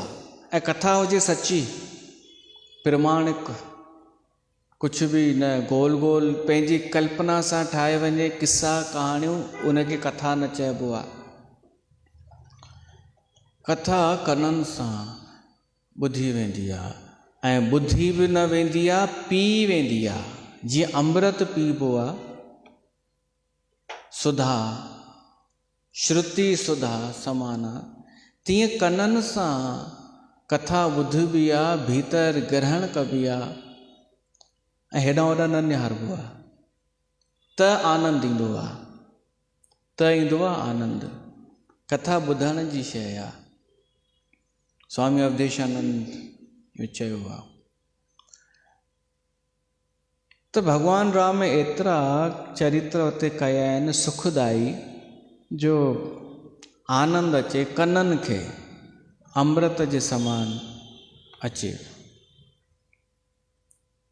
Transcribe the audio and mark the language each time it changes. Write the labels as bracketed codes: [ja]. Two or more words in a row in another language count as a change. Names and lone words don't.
[sd] ऐं कथा हुजे सची प्रमाणिक, कुझु बि न गोल गोल पंहिंजी कल्पना सां ठाहे वञे किस्सा कहाणियूं, उनखे कथा न चइबो आहे। कथा कननि सां ॿुधी वेंदी आहे, ऐं ॿुधी बि न वेंदी आहे, पी वेंदी आहे। जीअं अमृत पीबो आहे, [awa] सुधा श्रुति सुधा समाना, [sd] तीअं कननि सां कथा ॿुधबी आहे, भीतर ग्रहण कबी आहे, ऐं हेॾां होॾां न निहारबो आहे। त आनंद ईंदो आहे, त ईंदो आहे आनंद। कथा ॿुधण जी शइ आहे। स्वामी अवधेशानंद इहो चयो आहे। त भॻवान राम एतिरा चरित्र उते कया आहिनि सुखदाई, जो आनंद अचे कननि खे, अमृत जे समान अचे।